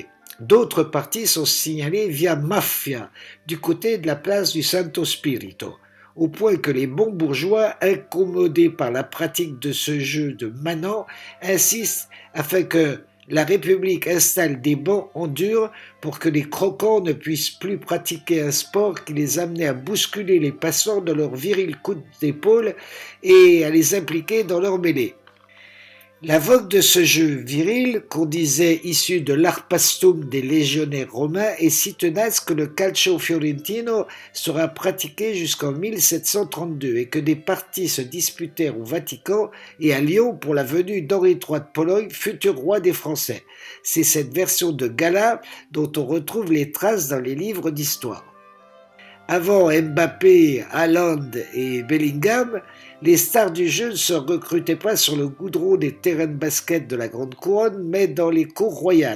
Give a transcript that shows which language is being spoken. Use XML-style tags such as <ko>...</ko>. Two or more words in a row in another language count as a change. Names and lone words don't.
<fr>D'autres parties sont signalées via Maffia, du côté de la place du Santo Spirito, au point que les bons bourgeois, incommodés par la pratique de ce jeu de manant, insistent afin que la République installe des bancs en dur pour que les croquants ne puissent plus pratiquer un sport qui les amenait à bousculer les passants de leurs virils coups d'épaule et à les impliquer dans leur mêlée. La vogue de ce jeu viril, qu'on disait issu de l'arpastum des légionnaires romains, est si tenace que le calcio fiorentino sera pratiqué jusqu'en 1732 et que des parties se disputèrent au Vatican et à Lyon pour la venue d'Henri III de Pologne, futur roi des Français. C'est cette version de gala dont on retrouve les traces dans les livres d'histoire. Avant Mbappé, Haaland et Bellingham, les stars du jeu ne se recrutaient pas sur le goudron des terrains de basket de la Grande Couronne, mais dans les cours royales.</fr>